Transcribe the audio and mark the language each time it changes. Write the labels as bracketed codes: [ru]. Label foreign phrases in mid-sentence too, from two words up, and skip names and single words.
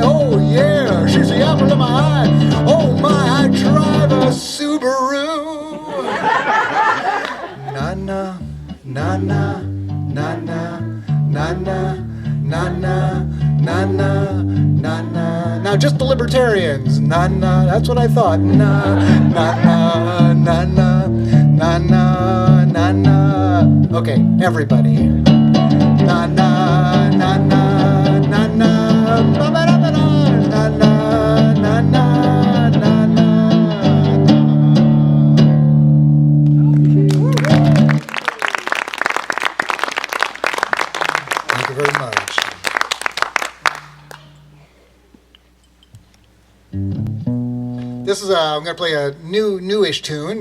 [en] Oh yeah, she's the apple of my eye. Oh my, I drive a Subaru. Na-na, na-na, na-na, na-na, na-na, na-na, na-na. Now just the libertarians. Na-na, that's what I thought. Na-na, na-na, na-na, na-na. Okay, everybody. Na-na, na-na, na-na, ba-ba-da-ba-da, na-na, na-na, na-na. Thank you very much. This is I'm going to play a newish tune.